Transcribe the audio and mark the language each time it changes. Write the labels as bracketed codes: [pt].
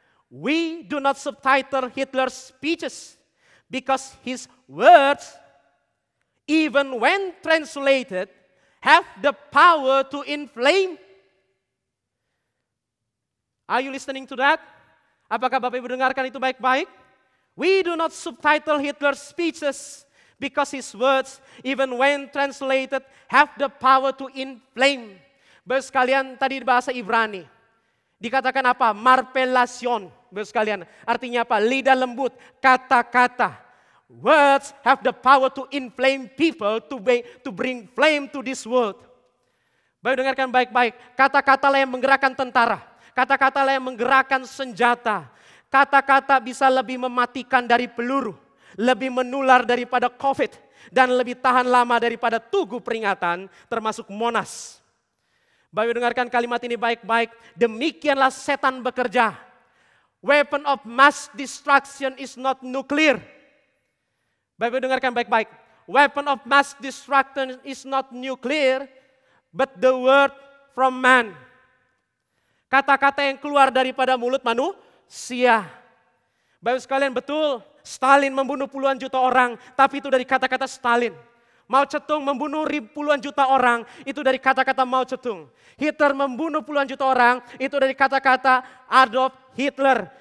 [en] We do not subtitle Hitler's speeches because his words, even when translated, have the power to inflame. Are you listening to that? [id] Apakah Bapak Ibu dengarkan itu baik-baik? [en] We do not subtitle Hitler's speeches because his words, even when translated, have the power to inflame. [id] Bapak sekalian, tadi di bahasa Ibrani. Dikatakan apa? Marpelation, Bapak sekalian. Artinya apa? Lidah lembut, kata-kata. [en] Words have the power to inflame people, to bring flame to this world. [id] Bapak dengarkan baik-baik, kata-kata lah yang menggerakkan tentara. Kata-kata lah yang menggerakkan senjata. Kata-kata bisa lebih mematikan dari peluru. Lebih menular daripada COVID. Dan lebih tahan lama daripada tugu peringatan termasuk Monas. Bapak dengarkan kalimat ini baik-baik. Demikianlah setan bekerja. [en] Weapon of mass destruction is not nuclear. [id] Bapak dengarkan baik-baik. [en] Weapon of mass destruction is not nuclear, but the word from man. [id] Kata-kata yang keluar daripada mulut manusia. Bapak sekalian betul, Stalin membunuh puluhan juta orang, tapi itu dari kata-kata Stalin. Mao Zedong membunuh puluhan juta orang, itu dari kata-kata Mao Zedong. Hitler membunuh puluhan juta orang, itu dari kata-kata Adolf Hitler.